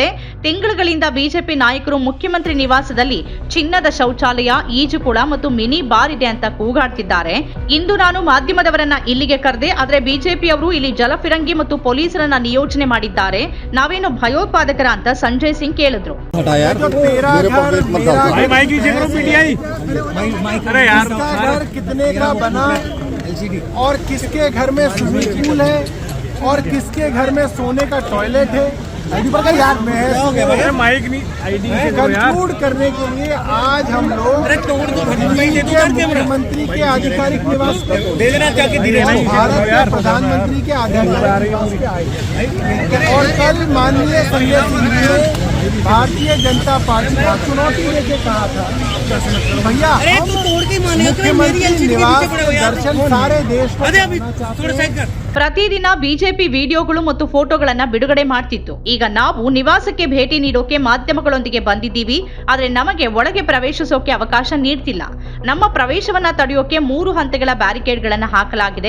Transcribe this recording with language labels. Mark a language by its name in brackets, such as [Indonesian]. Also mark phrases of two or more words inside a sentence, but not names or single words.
[Kannada] ತಿಂಗಳುಗಳಿಂದ ಬಿಜೆಪಿ ನಾಯಕರು ಮುಖ್ಯಮಂತ್ರಿ ನಿವಾಸದಲ್ಲಿ ಚಿನ್ನದ ಶೌಚಾಲಯ, ಈಜುಕೊಳ ಮತ್ತು [English] mini bar [Kannada] ಇದೆ ಅಂತ ಕೂಗಾಡ್ತಿದ್ದಾರೆ. ಇಂದು ನಾನು ಮಾಧ್ಯಮದವರನ್ನ ಇಲ್ಲಿಗೆ ಕರೆದೆ, ಆದರೆ ಬಿಜೆಪಿಯವರು ಇಲ್ಲಿ ಜಲಫಿರಂಗಿ ಮತ್ತು ಪೊಲೀಸರನ್ನ ನಿಯೋಜನೆ ಮಾಡಿದ್ದಾರೆ. ನಾವೇನು ಭಯೋತ್ಪಾದಕರ ಅಂತ ಸಂಜಯ್ ಸಿಂಗ್ ಕೇಳಿದ್ರು. [Hindi] कितने का बना और किसके घर में [English] swimming pool [Hindi] है और किसके घर में सोने का टॉयलेट है, कंक्लूड करने के लिए आज हम लोग मुख्यमंत्री के आधिकारिक निवास पर भारत के प्रधानमंत्री के आधिकारिक निवास पे आए और कल माननीय संजय सिंह ने भारतीय जनता पार्टी को चुनौती देके कहा था, भैया मुख्यमंत्री निवास दर्शन सारे देश को। [Kannada] ಪ್ರತಿದಿನ ಬಿಜೆಪಿ ವಿಡಿಯೋಗಳು ಮತ್ತು ಫೋಟೋಗಳನ್ನ ಬಿಡುಗಡೆ ಮಾಡ್ತಿತ್ತು. ಈಗ ನಾವು ನಿವಾಸಕ್ಕೆ ಭೇಟಿ ನೀಡೋಕೆ ಮಾಧ್ಯಮಗಳೊಂದಿಗೆ ಬಂದಿದ್ದೀವಿ, ಆದರೆ ನಮಗೆ ಒಳಗೆ ಪ್ರವೇಶಿಸೋಕೆ ಅವಕಾಶ ನೀಡ್ತಿಲ್ಲ. ನಮ್ಮ ಪ್ರವೇಶವನ್ನ ತಡೆಯೋಕೆ 3 ಹಂತಗಳ ಬ್ಯಾರಿಕೇಡ್ಗಳನ್ನ ಹಾಕಲಾಗಿದೆ.